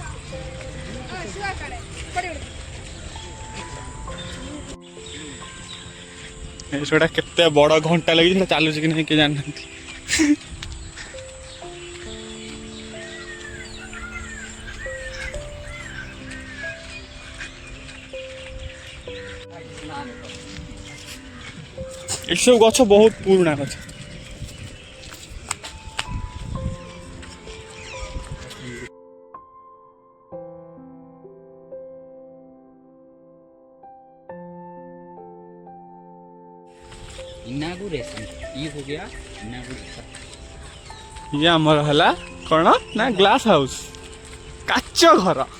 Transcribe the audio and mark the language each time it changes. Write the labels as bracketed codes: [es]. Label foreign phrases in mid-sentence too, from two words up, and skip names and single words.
[or] ସେଟା କେତେ ବଡ଼ ଘଣ୍ଟା ଲାଗିଛି, ସେଟା ଚାଲୁଛି କି ନାହିଁ କିଏ ଜାଣିନାହାନ୍ତି। ଏଠି ସବୁ ଗଛ ବହୁତ ପୁରୁଣା ଗଛ। [hi] इनागुरेशन ये हो गया इनागुरेशन। [or] ଇଏ ଆମର ହେଲା କ'ଣ ନା ଗ୍ଲାସ୍ ହାଉସ୍, କାଚ ଘର।